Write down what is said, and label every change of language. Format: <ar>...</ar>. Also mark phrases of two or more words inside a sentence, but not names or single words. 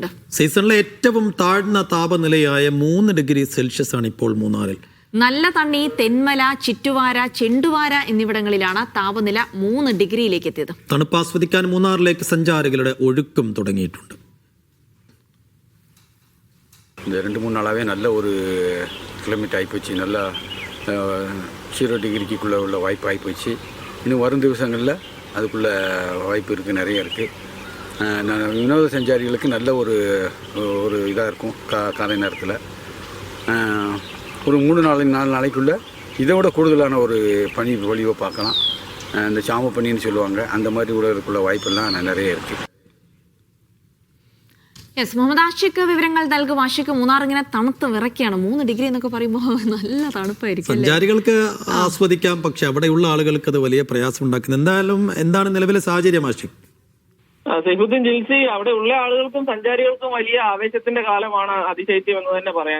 <ml>സീസണിലെ ഏറ്റവും താഴ്ന്ന താപനിലയായ 3 ഡിഗ്രി സെൽഷ്യസ് ആണ് ഇപ്പോൾ മൂന്നാറിൽ. നല്ല തണ്ണി, തെന്മല, ചിറ്റുവാര, ചെണ്ടുവാര എന്നിവിടങ്ങളിലാണ് താപനില 3 ഡിഗ്രിയിലേക്ക് എത്തിയത്. തണുപ്പാസ്വദിക്കാൻ മൂന്നാറിലേക്ക് സഞ്ചാരികളുടെ ഒഴുക്കും തുടങ്ങിയിട്ടുണ്ട്.</ml> <ta>2-3 நாளாகவே நல்ல ஒரு கிளைமேட் ஆகிப்போச்சு. நல்லா 0 டிகிரிக்குள்ளே உள்ள வாய்ப்பு ஆகிப்போச்சு. இன்னும் வரும் திவசங்களில் அதுக்குள்ள வாய்ப்பு இருக்குது, நிறைய இருக்குது. வினோத சஞ்சாரிகளுக்கு நல்ல ஒரு இதாக இருக்கும். காலை நேரத்தில் ஒரு 3-4 நாளைக்குள்ளே இதை விட கூடுதலான ஒரு பனி பொழிவை பார்க்கலாம். இந்த சாம பனின்னு சொல்லுவாங்க, அந்த மாதிரி உலகத்துக்குள்ள வாய்ப்பெல்லாம் நிறைய இருக்குது.</ta> <ml>യെസ്, മുഹമ്മദ് ആഷിഖ് വിവരങ്ങൾ നൽകും. ആഷിഖ്, മൂന്നാർ ഇങ്ങനെ തണുത്ത് വിറയ്ക്കാണ്. 3 ഡിഗ്രി എന്നൊക്കെ പറയുമ്പോൾ നല്ല തണുപ്പായിരിക്കും. സഞ്ചാരികൾക്ക് ആസ്വദിക്കാം, പക്ഷെ അവിടെയുള്ള ആളുകൾക്ക് അത് വലിയ പ്രയാസം ഉണ്ടാക്കുന്നത്. എന്തായാലും എന്താണ് നിലവിലെ സാഹചര്യം ആഷിഖ്? സൈഫുദ്ദീൻ ജിൽസി, അവിടെ ഉള്ള ആളുകൾക്കും സഞ്ചാരികൾക്കും വലിയ ആവേശത്തിന്റെ കാലമാണ് അതിശൈത്യം എന്ന് തന്നെ പറയാം.</ml>